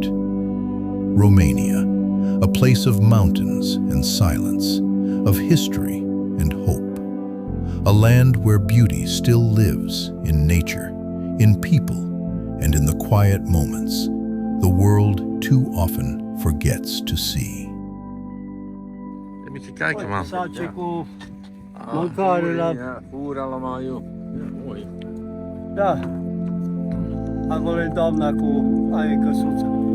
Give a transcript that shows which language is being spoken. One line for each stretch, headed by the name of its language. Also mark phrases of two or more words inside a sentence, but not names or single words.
English: Romania, a place of mountains and silence, of history and hope. A land where beauty still lives in nature, in people, and in the quiet moments the world too often forgets to see.
Dutch: Moet je kijken, man.
Romanian: Sace cu mâncare la...
Dutch: Voer allemaal, joh. Ja, mooi.
Romanian: Da. Acolo e doamna cu aia e căsuță.